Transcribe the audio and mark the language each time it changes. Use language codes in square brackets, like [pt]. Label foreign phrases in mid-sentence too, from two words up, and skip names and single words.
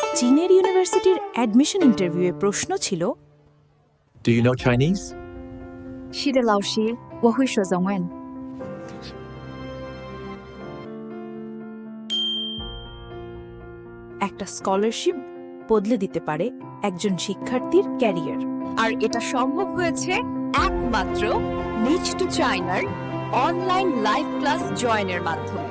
[bn] চীনের ইউনিভার্সিটির অ্যাডমিশন ইন্টারভিউয়ে প্রশ্ন ছিল, [en] Do you know Chinese? [zh] 是的，老师，我会说中文。 [bn] একটা স্কলারশিপ বদলে দিতে পারে একজন শিক্ষার্থীর ক্যারিয়ার। আর এটা সম্ভব হয়েছে একমাত্র নিচ টু চায়নার অনলাইন লাইভ ক্লাস জয়েনের মাধ্যমে।